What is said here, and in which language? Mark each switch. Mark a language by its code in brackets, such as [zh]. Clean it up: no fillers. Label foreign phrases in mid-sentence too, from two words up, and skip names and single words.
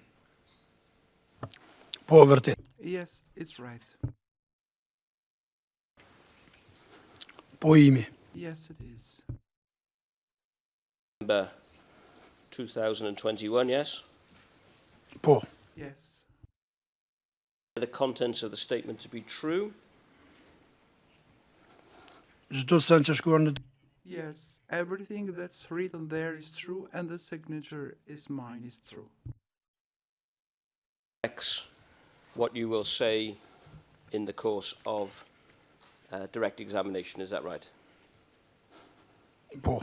[en] Yes, it's right. [sq] Po imi. [en] Yes, it is. November 2021, yes? [sq] Po. [en] Yes. The contents of the statement to be true? [sq] Çdo send që shkruar në [en] Yes, everything that's written there is true, and the signature is mine is true. X, what you will say in the course of direct examination, is that right? [sq] po.